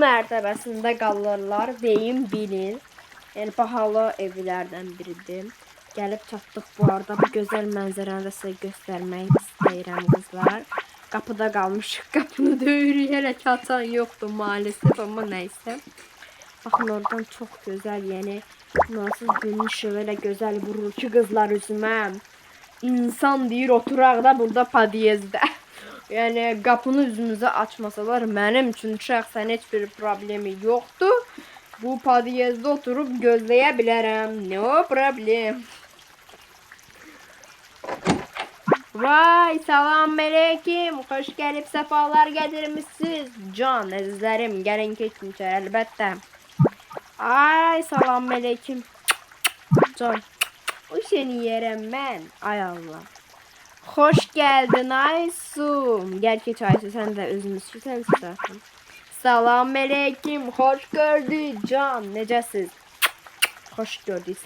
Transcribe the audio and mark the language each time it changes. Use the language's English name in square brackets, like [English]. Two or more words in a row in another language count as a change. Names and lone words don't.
[Azerbaijani] mərtəbəsində qalırlar, deyim bilin. Yəni bahalı evlərdən biridir. Gəlib çatdıq bu arada. Bu gözəl mənzərəni də sizə göstərmək istəyirəm kızlar. Qapıda qalmışıq. Qapını döyürük. Hələ çatan yoxdur maalesef, amma nəysə. [Turkish] Bakın oradan çok güzel, yani nasıl gün ışığı ile güzel vurur ki kızlar üzümə. [Azerbaijani] İnsan deyir oturaqda burada podiyezdə. Yani qapını üzümüzə açmasalar mənim üçün şəxsən heç bir problemi yoxdur. Bu podiyezdə oturup gözləyə bilərəm. [English] No problem. [Azerbaijani] Vay salam aleyküm. Hoş gəlib səfalar gətirmişsiniz. Can əzizlərim, gəlin keçin içəri əlbəttə. Ay salam aleyküm. Can. [Turkish] O seni yerim ben. Ay Allah. Hoş geldin Aysu. Gel geç Aysu, sen de özünüz sen zaten. [Azerbaijani] Salam aleyküm, hoş gördük can. Necəsiz? Hoş gördük.